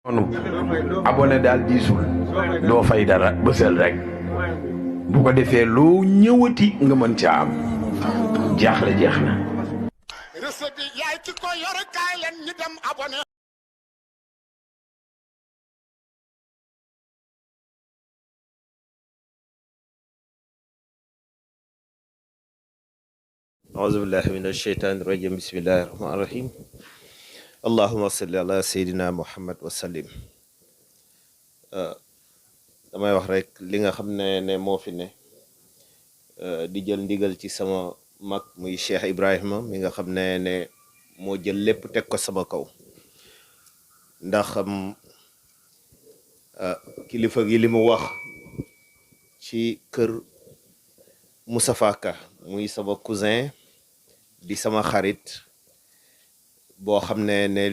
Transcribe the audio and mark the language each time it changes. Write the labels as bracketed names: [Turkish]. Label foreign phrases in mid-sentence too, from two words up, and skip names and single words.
[Wolof] abonné daal diisul doo fay dara bësal rek bu ko defee loo ñëwati nga mën ca am jaaxle jeex na. recette bi yaay ki ko yor kaay leen ñu dem abonné. [Arabic] أعوذ بالله من الشيطان الرجيم بسم الله الرحمن الرحيم اللهم صل على سيدنا محمد وسلم [Wolof] damay wax rek li nga xam ne moo fi ne di jël ndigal ci sama mag muy Cheikh Ibrahima mi nga xam ne moo jël lépp teg ko sama kaw ndax kilifa gi li mu wax ci kër Moustapha Ka muy sama cousin di sama xarit boo xam ne